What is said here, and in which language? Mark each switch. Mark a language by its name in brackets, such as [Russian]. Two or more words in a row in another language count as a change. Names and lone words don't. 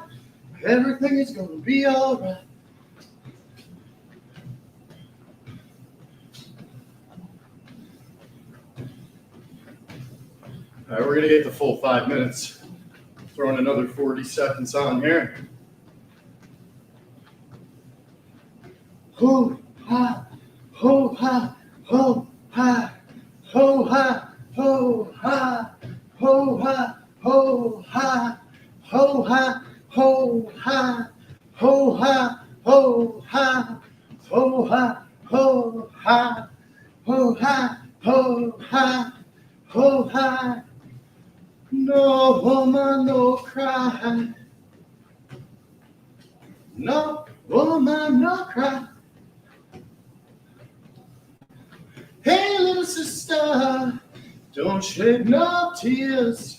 [English] Everything is gonna be alright. All right, we're gonna get the full 5 minutes. Throwing another 40 seconds on here. Ho ha, ho ha, ho ha, ho ha, ho ha, ho ha, ho ha, ho ha, ho ha, ho ha, ho ha, ho ha, ho ha, ho ha, ho ha, ho ha. No woman, no cry. no woman, no cry. Hey, little sister, don't shed no tears.